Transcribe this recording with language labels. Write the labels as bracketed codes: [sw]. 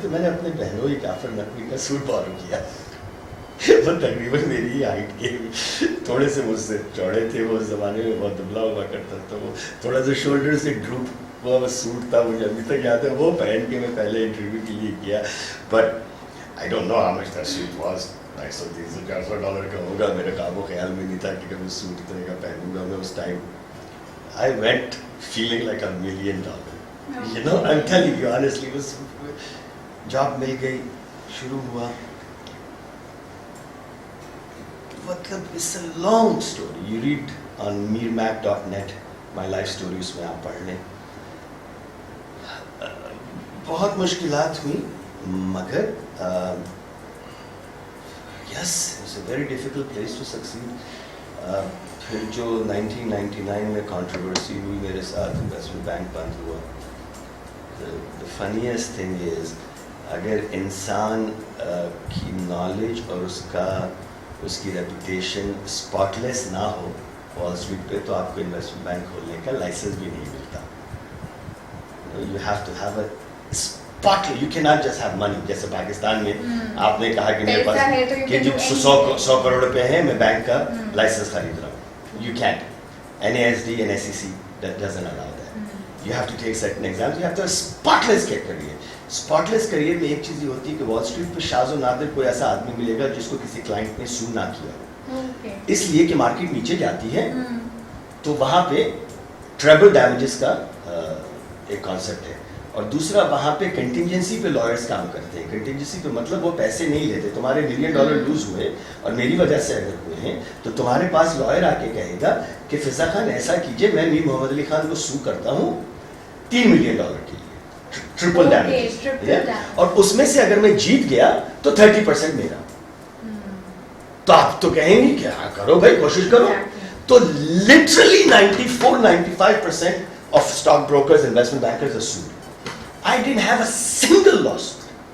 [ur] تو میں نے اپنے بہنوں ہی جعفر نقوی کا سوٹ بارو کیا. وہ تقریباً میری ہی ہائٹ کے, تھوڑے سے مجھ سے چوڑے تھے, وہ اس زمانے میں بہت دبلا ہوا کرتا تھا, وہ تھوڑا سا شولڈر سے ڈروپ وہ سوٹ تھا, مجھے ابھی تک یاد ہے. وہ پہن کے میں پہلے انٹرویو کے لیے گیا, [en] But I don't know how much that suit was. [ur] $250-400 کا ہوگا, میرے قابو خیال میں نہیں تھا کہ کبھی سوٹ اتنے کا پہنوں گا میں اس time. [en] I went feeling like $1 million. You know, I'm telling you honestly, was job [ur] مل گئی, شروع ہوا. [en] مطلب it's a long story. You read on meermac.net my life story, [ur] اس میں آپ پڑھ لیں. بہت مشکلات ہوئی, مگر [en] yes, it's a very difficult place to succeed. [ur] پھر جو 1999 میں کنٹروورسی ہوئی میرے ساتھ, انویسٹمنٹ بینک بند ہوا. [en] The funniest thing is, [ur] اگر انسان کی نالج اور اس کی ریپوٹیشن اسپاٹلیس نہ ہو وال اسٹریٹ پہ, تو آپ کو انویسٹمنٹ بینک کھولنے کا لائسنس بھی نہیں ملتا. [en] You have to have a spotlight. You cannot just have money. [ur] جیسے پاکستان میں آپ نے کہا کہ میرے پاس کہ 100 کروڑ روپے ہیں, میں بینک کا لائسنس خرید رہا ہوں. [en] You can't. NASD and SEC that doesn't allow that. You have to take certain exams. You have to have spotless career. [ur] Spotless career میں ایک چیز یہ ہوتی ہے کہ وال اسٹریٹ پہ شاذ و نادر کوئی ایسا آدمی ملے گا جس کو کسی کلائنٹ نے سو نہ کیا, اس لیے کہ مارکیٹ نیچے جاتی ہے, تو وہاں پہ ٹریبل ڈیمیجز کا ایک کانسیپٹ ہے. اور دوسرا وہاں پہ کنٹینجنسی پہ لائرس کام کرتے ہیں. کنٹینجنسی پہ مطلب وہ پیسے نہیں لیتے. تمہارے $1 ملین لوز ہوئے اور میری وجہ سے اگر ہوئے ہیں, تو تمہارے پاس لائر آ کے کہے گا کہ فضا خان ایسا کیجئے, میں میر محمد علی خان کو سو کرتا ہوں $3 ملین کے لیے, ٹرپل ڈیمیج. اور اس میں سے اگر میں جیت گیا تو 30% میرا. تو آپ تو کہیں گے کہ ہاں کرو بھائی, کوشش کرو. [en] تو literally 94-95% of stock brokers, investment bankers are sued. I didn't have a single lawsuit.